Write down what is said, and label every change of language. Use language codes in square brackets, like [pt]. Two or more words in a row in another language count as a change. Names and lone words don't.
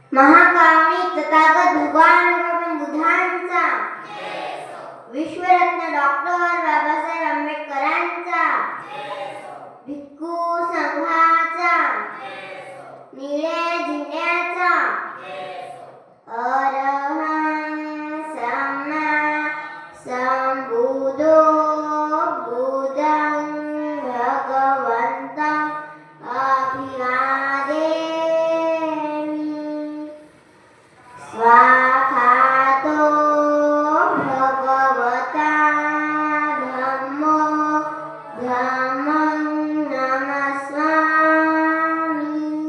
[mr] महाकारुणिक तथागत भगवान बुद्धांचा, विश्वरत्न डॉक्टर बाबासाहेब आंबेडकरांचा, भिक्खू संघाचा, निळ्या झेंड्याचा, [pi] अरहं सम्मा संबुद्धो बुद्धं भगवन्तं अभिवादेमि। स्वाखातो भगवता धम्मो धम्मं नमस्वामि।